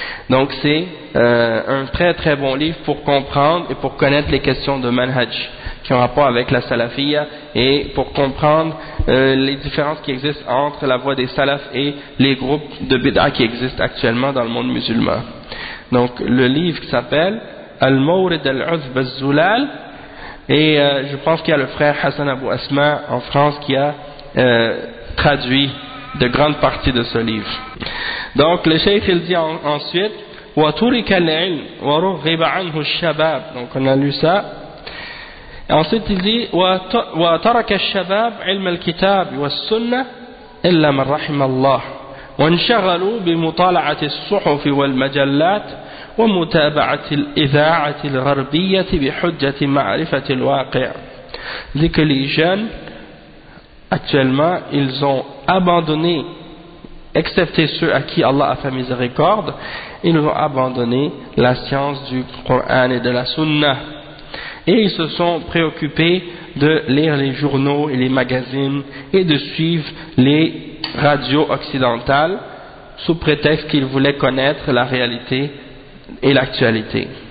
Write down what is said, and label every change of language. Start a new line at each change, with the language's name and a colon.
French: Donc c'est un très très bon livre pour comprendre et pour connaître les questions de manhaj qui ont rapport avec la salafia et pour comprendre les différences qui existent entre la voie des salafs et les groupes de bid'a qui existent actuellement dans le monde musulman. Donc le livre qui s'appelle Al-Mawrid al-Uzb al-Zulal. Et je pense qu'il y a le frère Hassan Abou Asma en France qui a traduit de grandes parties de ce livre. Donc le cheikh il dit ensuite,
Arabic: وترك العلم ورغب عنه الشباب.
French: Donc on a lu ça. Et ensuite il dit
Arabic: وترك الشباب علم الكتاب والسنة إلا من رحم الله وانشغلوا بمطالعة الصحف والمجلات ومتابعة الإذاعة الغربية بحجة معرفة الواقع.
French: Dit que les jeunes actuellement ils ont abandonné, excepté ceux à qui Allah a fait miséricorde, ils ont abandonné la science du Coran et de la Sunna. Et ils se sont préoccupés de lire les journaux et les magazines et de suivre les radios occidentales sous prétexte qu'ils voulaient connaître la réalité et l'actualité.